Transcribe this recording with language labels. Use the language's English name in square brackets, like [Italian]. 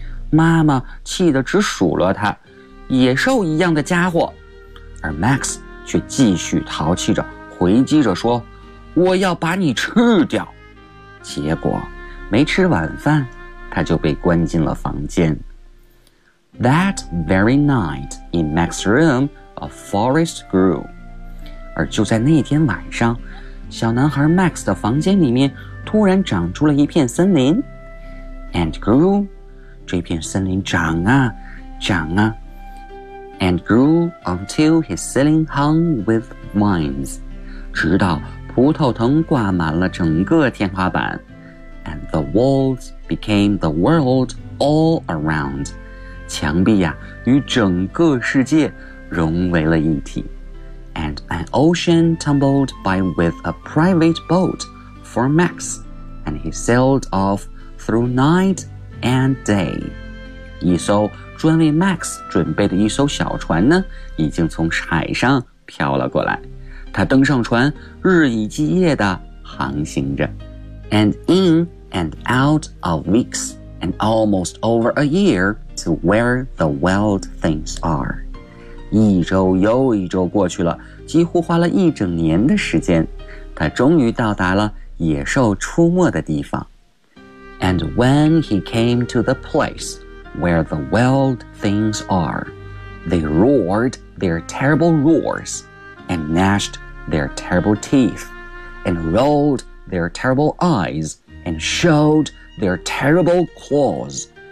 [Chinese] 妈妈气得直数落他，野兽一样的家伙。而 Max 却继续淘气着，回击着说，我要把你吃掉。结果没吃晚饭，他就被关进了房间。 [English] That very night, in Max's room, a forest grew. [Chinese] 而就在那天晚上，小男孩 Max 的房间里面突然长出了一片森林。 [English] And grew, [Chinese] 这片森林长啊，长啊。 [English] And grew until his ceiling hung with vines. [Chinese] 直到葡萄藤挂满了整个天花板。 [English] And the walls became the world all around. [Chinese] 墙壁呀、与整个世界融为了一体。 [English] And an ocean tumbled by with a private boat for Max, and he sailed off through night and day. [Chinese] 一艘专为 Max 准备的一艘小船呢，已经从海上飘了过来。他登上船，日以继夜地航行着。 [English] And in and out of weeks and almost over a year,to where the wild things are. [Chinese] 一周又一周过去了，几乎花了一整年的时间，他终于到达了野兽出没的地方。 [English] And when he came to the place where the wild things are, they roared their terrible roars and gnashed their terrible teeth and rolled their terrible eyes and showed their terrible claws.